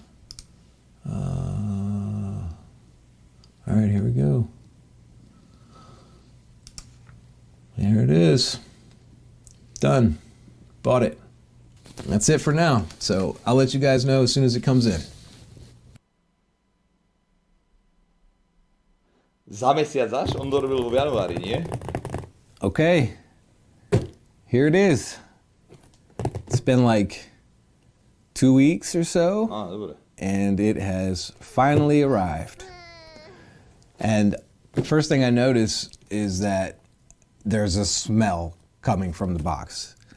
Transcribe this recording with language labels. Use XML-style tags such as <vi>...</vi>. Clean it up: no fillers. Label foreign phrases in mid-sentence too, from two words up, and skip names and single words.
<en>All right, here we go. There it is. Done. Bought it. That's it for now. So I'll let you guys know as soon as it comes in.</en> <sk>Za mesiac až? On to robil v januári, nie?</sk> <en>Okay. Here it is. It's been like 2 weeks or so. And it has finally arrived. And the first thing I notice is that there's a smell coming from the box.</en>